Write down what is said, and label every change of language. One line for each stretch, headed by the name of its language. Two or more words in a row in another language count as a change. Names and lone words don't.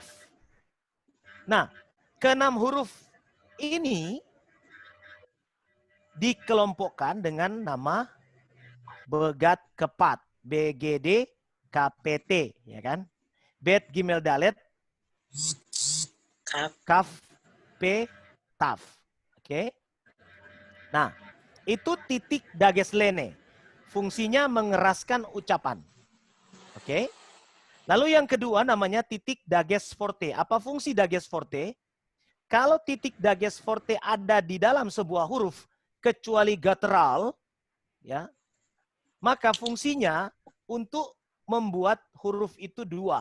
Indonesian: Nah, keenam huruf ini dikelompokkan dengan nama begat kepat, BGD KPT, ya kan? Bet, gimel, dalet, kaf, P, taf. Oke. Nah, itu titik dageslene. Fungsinya mengeraskan ucapan. Oke. Lalu yang kedua namanya titik dages forte. Apa fungsi dages forte? Kalau titik dages forte ada di dalam sebuah huruf kecuali guttural, ya, maka fungsinya untuk membuat huruf itu dua.